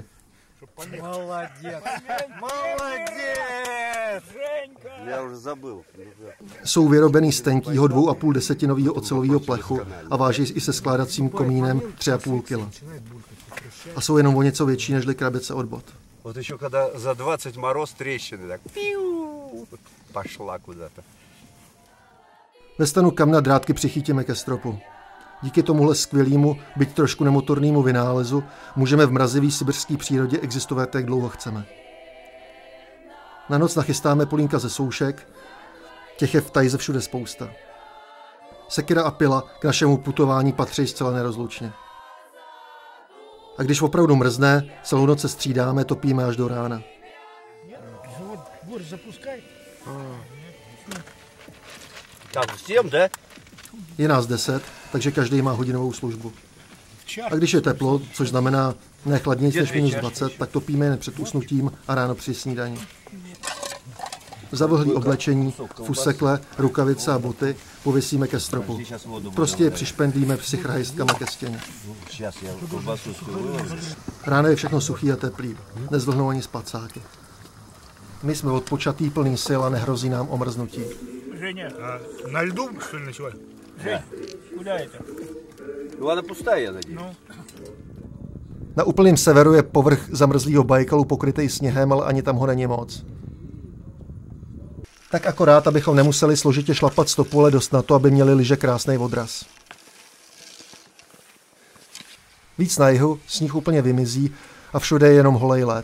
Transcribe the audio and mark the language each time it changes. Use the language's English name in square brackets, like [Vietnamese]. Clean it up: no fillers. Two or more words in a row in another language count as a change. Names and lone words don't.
[Russian] Молодец! Молодец! [Czech] Já už zabil. Jsou vyrobený z tenkýho 2,5 ocelového plechu a váží i se skládacím komínem 3,5 kg. A jsou jenom o něco větší nežli krabice od bot. [Russian] Вот еще когда за 20 мороз трещины, так пиу, пошла куда-то. [Czech] Ve stanu kamna drátky přichytíme ke stropu. Díky tomuhle skvělému, byť trošku nemotornému vynálezu, můžeme v mrazivý sibirské přírodě existovat, jak dlouho chceme. Na noc nachystáme polínka ze soušek, těch je v tajze všude spousta. Sekira a pila k našemu putování patří zcela nerozlučně. A když opravdu mrzne, celou noc se střídáme, topíme až do rána. [Russian] Так, всем, да? [Czech] Je nás 10, takže každý má hodinovou službu. A když je teplo, což znamená ne chladnější než minus 20, tak topíme jen před usnutím a ráno při snídani. Zavlhlý oblečení, fusekle, rukavice a boty pověsíme ke stropu. Prostě je přišpendlíme psychrajistkama ke stěně. Ráno je všechno suchý a teplý, nezvlhnou ani spacáky. My jsme odpočatý, plný sil a nehrozí nám omrznutí. [Russian] Женя, на льду, что ли, ночевать? Жень, куда это? Ну, она пустая, я надеюсь. Ну, [Czech] Na úplném severu je povrch zamrzlého Bajkalu pokrytý sněhem, ale ani tam ho není moc. Tak akorát, abychom nemuseli složitě šlapat stopu, ale dost na to, aby měli lyže krásný odraz. Víc na jihu sníh úplně vymizí a všude je jenom holej led.